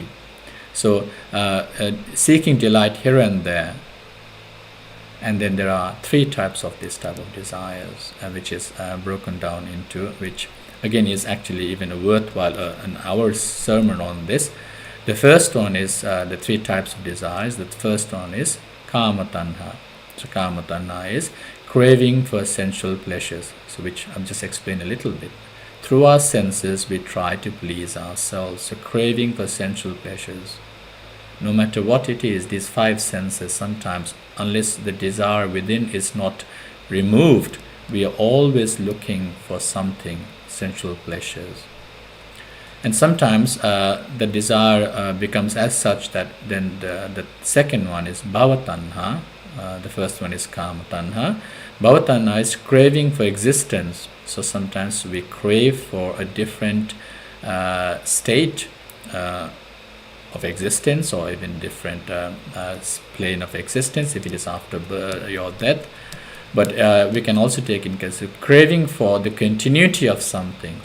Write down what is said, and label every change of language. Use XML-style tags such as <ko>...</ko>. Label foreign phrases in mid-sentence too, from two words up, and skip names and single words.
<en>So seeking delight here and there. And then there are three types of this type of desires, which is broken down into, which again is actually even a worthwhile an hour's sermon on this. The first one is the three types of desires. The first one is</en> <pi>kama tanha.</pi> <en>So</en> <pi>kama tanha</pi> <en>is craving for sensual pleasures, so which I've just explained a little bit. Through our senses, we try to please ourselves. So craving for sensual pleasures. No matter what it is, these five senses, sometimes, unless the desire within is not removed, we are always looking for something, sensual pleasures. And sometimes the desire becomes as such that then the second one is bhavatanha. The first one is</en> <pi>kama tanha.</pi> <en>Bhavatanha is craving for existence. So sometimes we crave for a different state of existence, or even different plane of existence if it is after your death. But we can also take in consideration craving for the continuity of something.</en>